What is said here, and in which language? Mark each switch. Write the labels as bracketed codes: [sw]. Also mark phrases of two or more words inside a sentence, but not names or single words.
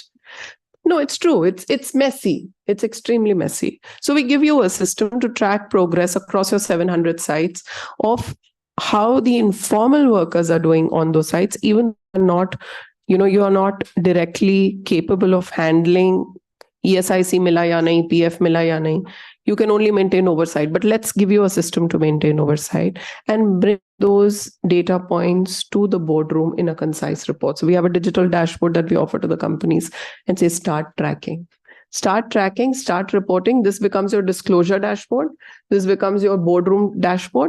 [en] No, it's true. It's messy. It's extremely messy. So we give you a system to track progress across your 700 sites of how the informal workers are doing on those sites, even not, you are not directly capable of handling ESIC [hi] मिला या नहीं, [en] PF [hi] मिला या नहीं. [en] You can only maintain oversight, but let's give you a system to maintain oversight and bring those data points to the boardroom in a concise report. So we have a digital dashboard that we offer to the companies and say, start tracking, start reporting. This becomes your disclosure dashboard. This becomes your boardroom dashboard.